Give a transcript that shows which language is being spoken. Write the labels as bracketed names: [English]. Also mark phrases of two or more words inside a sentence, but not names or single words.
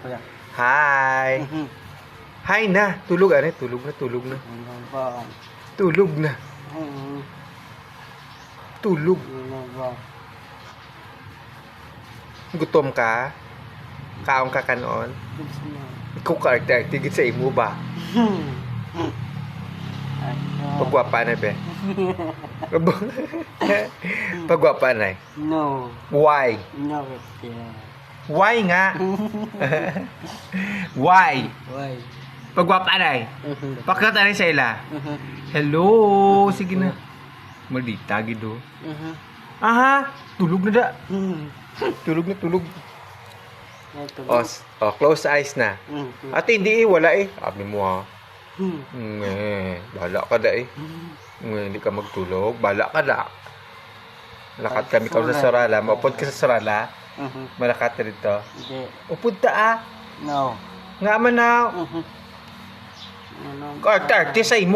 [Hiligaynon] Hi. Hi na. Tulog ano? Tulog na. Tulog na. Tulog na. Tulog. Gutom ka? Kaong ka kanon? Ikaw ka-arte-arte sa imo ba? Pagwapa na be. Pagwapa na. [English] No. Why? No. Why nga? Why? Why? [Hiligaynon] Pagwapa na. Pakita na sa ila. Hello. Sige na. Maldita gido. Aha. Tulog na da. Tulog na tulog. [English] Close eyes na. [Filipino] At hindi wala eh. Sabi mo ha. [Hiligaynon] Bala ka da eh. Hindi ka magtulog. Bala ka da. Lakat kami ka sa sarala. Maupod ka sa sarala. Malakat ka dito. Upod ta ah. [English] No. [Hiligaynon] Nga man na. Arte sa imo.